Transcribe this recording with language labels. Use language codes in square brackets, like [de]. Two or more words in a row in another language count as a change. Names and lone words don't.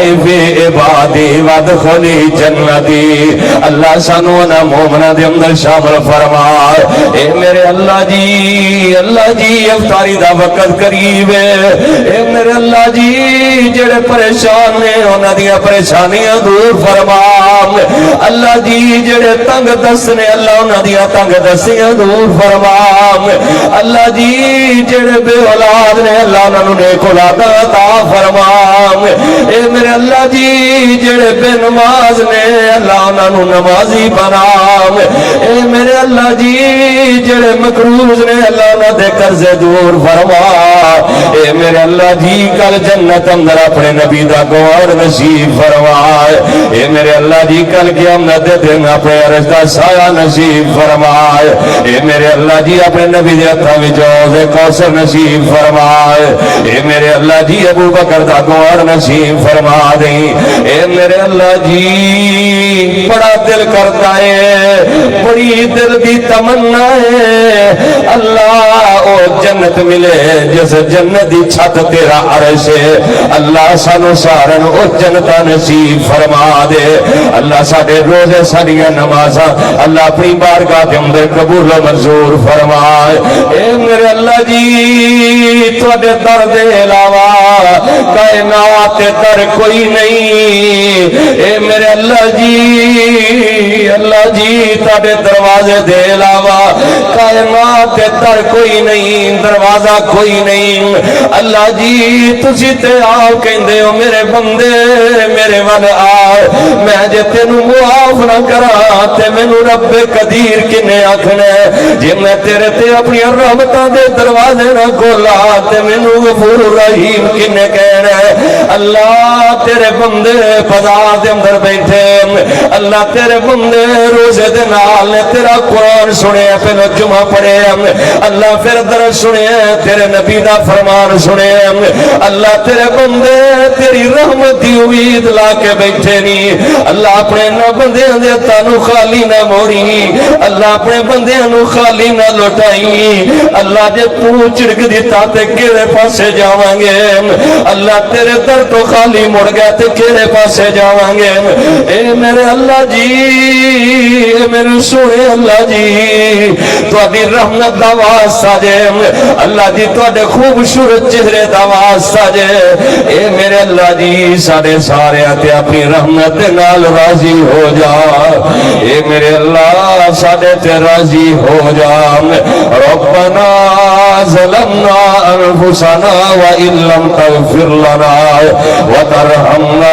[ar] فی عبادی وادخلی جنتی [pa] اللہ سانو نا مومنہ دے اندر شامل فرما اے میرے اللہ جی افطاری دا وقت قریب ہے اے میرے اللہ جی جڑے پریشان نے انہاں دی پریشانیاں دور فرما اللہ جی جڑے تنگ دست نے اللہ انہاں دی تنگ دستیاں دور فرما اللہ جی جڑے بے اولاد نے اللہ انہاں نوں نیک اولاد عطا فرما اے میرے اللہ جی جڑے بے نماز نے اللہ انہاں نوں نمازی بنا اے میرے اللہ جی جڑے مقروض نے اللہ انہاں دے قرضے دور فرما اے میرے اللہ جی کل جنت اندر اپنے نبی دا گوار نصیب فرما اے میرے اللہ جی کل قیامت دے دن اپنے عرش دا سایہ نصیب فرما اے میرے اللہ جی اپنے نبی دے ہتھاں وچ حوض کوثر نصیب فرما اے میرے اللہ جی ابو بکر دا گوار نصیب فرما دے اے میرے اللہ جی بڑا دل کرتا ہے بڑی دل دی تمنا ہے اللہ او جنت ملے جس جنت دی چھت تیرا عرش ہے اللہ سانو سارن او جنت نصیب فرما دے اللہ ساڈے روزے ساڈیاں نمازاں اللہ اپنی بارگاہ دے اندر قبول و منظور فرما اے میرے اللہ جی تواڈے در دے علاوہ کائنات در کوئی نہیں اے میرے اللہ جی تاڑے دروازے دے علاوہ کائنات در کوئی نہیں دروازہ کوئی نہیں اللہ جی تسی تے آؤ کہندے ہو میرے بندے میرے ول آؤ میں جے تینوں معاف نہ کرا تے مینوں رب قدیر کنے آکھنا جے میں تیرے تے اپنی رحمتاں دے دروازے نہ کھولا تے مینوں غفور رحیم کنے کہنا اللہ تیرے بندے بازار دے اندر بیٹھے اللہ تیرے بندے روزے دے نال نے تیرا قرآن سنے پہلو جمعہ پڑھے اللہ پھر درس سنے تیرے نبی دا فرمان سنے اللہ تیرے بندے تیری رحمت دی امید لا کے بیٹھے نہیں اللہ اپنے نہ بندیاں دے تانو خالی نہ موڑی اللہ اپنے بندیاں نو خالی نہ لوٹائی اللہ جے تو چڑک دیتا تے کیڑے پاسے جاواں گے اللہ تیرے در تو خالی مڑ گیا تے کیڑے پاسے جاواں گے اے میرے اللہ جی اے میرے سونے اللہ جی تہاڈی رحمت دا واسطہ جے اللہ جی تہاڈے خوبصورت چہرے دا واسطہ جے اے میرے اللہ جی سارے سارے تے اپنی رحمت دے نال راضی ہو جا اے میرے اللہ سارے تے راضی ہو [ar] جا ربنا ظلمنا انفسنا وان لم تغفر لنا وترحمنا